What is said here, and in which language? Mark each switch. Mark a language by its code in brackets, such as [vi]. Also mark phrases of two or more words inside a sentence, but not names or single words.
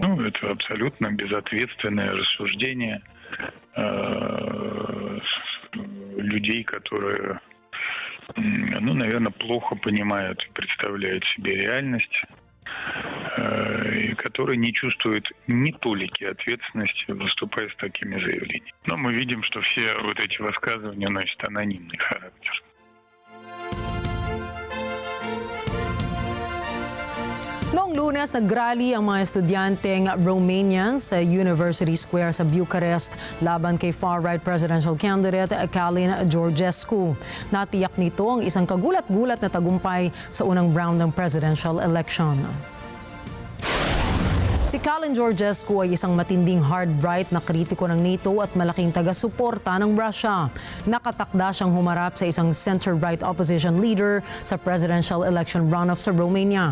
[ru] Ну, это абсолютно безответственное рассуждение людей, которые, ну, наверное, плохо понимают и представляют себе реальность, и которые не чувствуют ни толики ответственности, выступая с такими заявлениями. Но мы видим, что все вот эти высказывания носят анонимный характер. [tl] Noong Lunes, nag-rally ang mga estudyanteng Romanians sa University Square sa Bucharest laban kay [en] far-right presidential candidate [tl] Călin Georgescu. Natiyak nito ang isang kagulat-gulat na tagumpay sa unang round ng [en] presidential election. [tl] Si Călin Georgescu ay isang matinding hard-right na kritiko ng NATO at malaking taga-suporta ng Russia. Nakatakda siyang humarap sa isang [en] center-right opposition leader [tl] sa [en] presidential election runoff [tl] sa Romania.